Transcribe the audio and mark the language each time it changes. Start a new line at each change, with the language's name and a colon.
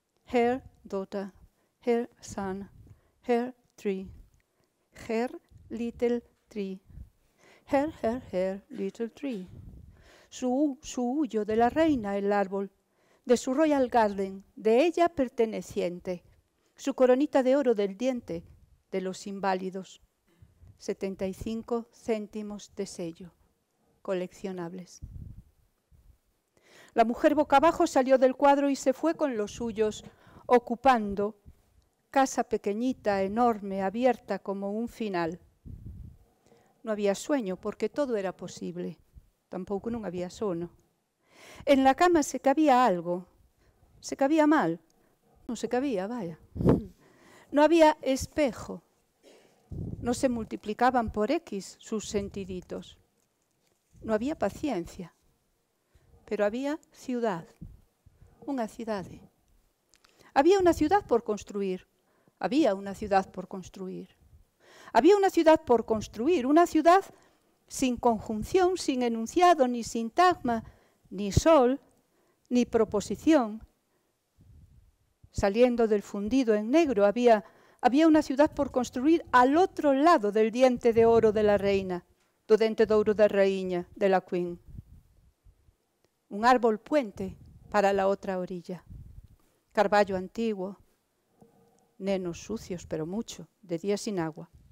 English: Her daughter, her son, her tree, her little tree, her little tree.
Spanish: Su huyo de la reina el árbol, de su
English: royal garden,
Spanish: de ella perteneciente, su coronita de oro del diente, de los inválidos, 75 céntimos de sello, coleccionables. La mujer boca abajo salió del cuadro y se fue con los suyos, ocupando casa pequeñita, enorme, abierta como un final. No había sueño porque todo era posible,
Galician: tampouco non había sono.
Spanish: En la cama se cabía algo, se cabía mal,
Galician: non se cabía,
Spanish: vaya. No había espejo, no se multiplicaban por X sus sentiditos. No había paciencia, pero había ciudad,
Galician: unha cidade.
Spanish: Había unha ciudad por construir, había unha ciudad por construir. Había unha ciudad por construir, unha ciudad sin conjunción, sin enunciado, ni sintagma, ni sol, ni proposición. Saliendo del fundido en negro, había unha ciudad por construir al outro lado del diente de oro de la reina,
Galician: do dente de ouro da raíña,
Spanish: de la Queen. Un árbol puente para la otra orilla.
Galician: Carballo antiguo, nenos sucios,
Spanish: pero mucho, de día sin agua.